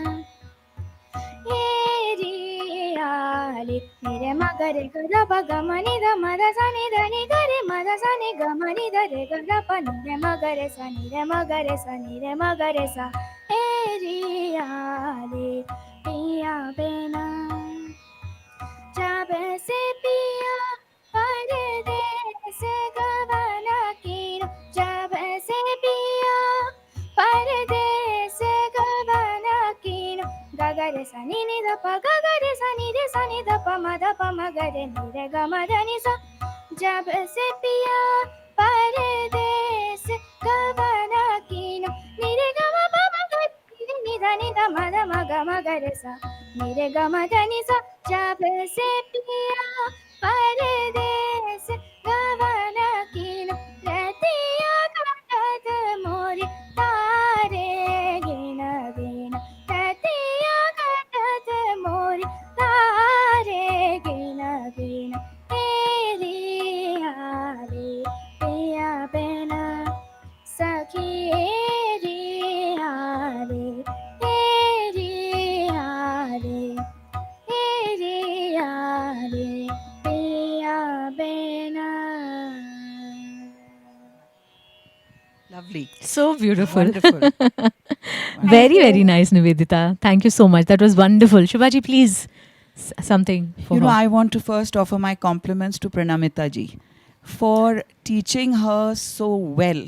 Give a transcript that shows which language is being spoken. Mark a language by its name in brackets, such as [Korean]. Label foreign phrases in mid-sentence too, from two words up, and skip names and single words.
[Hindi] ri ya re ni re ma ga re ga da pa ga ma ni da ma da sa ni da ni ga re ma da sa ni ga ma ni da re ga da pa ni re ma ga re sa ni re ma ga re sa ni re ma ga re sa ri ya re पिया बिना जब से पिया परदेस गवाना कीनो जब से पिया परदेस गवाना कीनो गगरे सनी नि द प गगरे सनी रे सनी द प म गरे नि रे ग म द नि सा जब से पिया परदेस गवाना कीनो नि रे ग म प म ग नि द नि द म ग म ग रे सा नि रे ग म द नि सा जब से पिया परदेस गवाना कीनो रतिया काटत मोरी तारे गिन गिन रतिया काटत मोरी तारे गिन गिन तेरी यारे पिया बिना सखी रे यारे तेरी यारे तेरी यारे पिया बिना [English] Lovely. So beautiful. Wonderful. Very, very nice, Nivedita. Thank you so much. That was wonderful. Shubhaji, please, something for You know, her. I want to first offer my compliments to Pranamita ji for teaching her so well.